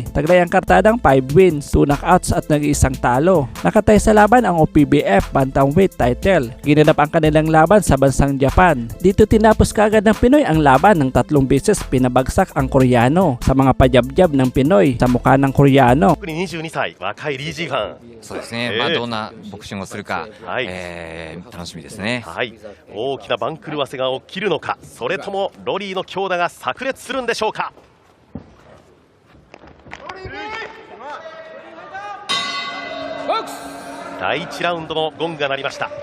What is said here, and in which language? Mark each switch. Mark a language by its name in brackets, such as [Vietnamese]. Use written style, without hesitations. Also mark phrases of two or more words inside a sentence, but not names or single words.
[Filipino] Taglay ang kartadang 5 wins, 2 knockouts at nag-iisang talo. Nakatay sa laban ang OPBF Bantamweight title. Ginanap ang kanilang laban sa bansang Japan. Dito tinapos kaagad ng Pinoy ang laban ng 3 beses pinabagsak ang Koreano sa mga pajabyab ng Pinoy sa mukha ng Koreano. [Japanese] 特に22歳若いリー・ジーファン、そうですね、どんなボクシングをするか、はい楽しみですね。はい大きな番狂わせが起きるのか、それともロリーの強打が炸裂するんでしょうか。第1ラウンドのゴングが鳴りました。